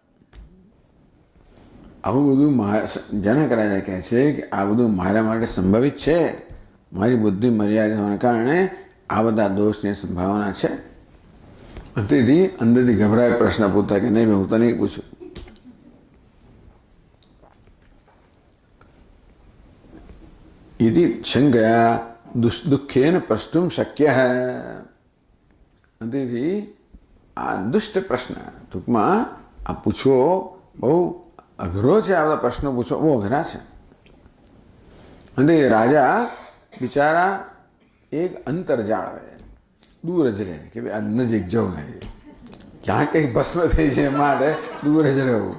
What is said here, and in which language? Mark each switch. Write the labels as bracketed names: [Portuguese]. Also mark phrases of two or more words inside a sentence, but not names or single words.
[Gujarati] આવું બધું જનક રાજા કહે છે કે આ બધું મારા માટે સંભવિત છે. મારી બુદ્ધિ મર્યાદિત હોવાને કારણે આ બધા દોષની સંભાવના છે. તેથી અંદરથી ગભરાય પ્રશ્ન પૂછતા કે નહીં હું તો નહીં પૂછું. [Sanskrit] इति शंकया दुखेन प्रष्टुम शक्य है. [Gujarati] તેથી આ દુષ્ટ પ્રશ્ન ટૂંકમાં આ પૂછવો બહુ અઘરો છે, આ બધા પ્રશ્નો પૂછવો બહુ અઘરા છે. અને રાજા બિચારા એક અંતર જાળવે, દૂર જ રહે કે ભાઈ આ નજીક જવું નહીં, ક્યાં કંઈક ભસ્મ થઈ છે માટે દૂર જ રહેવું.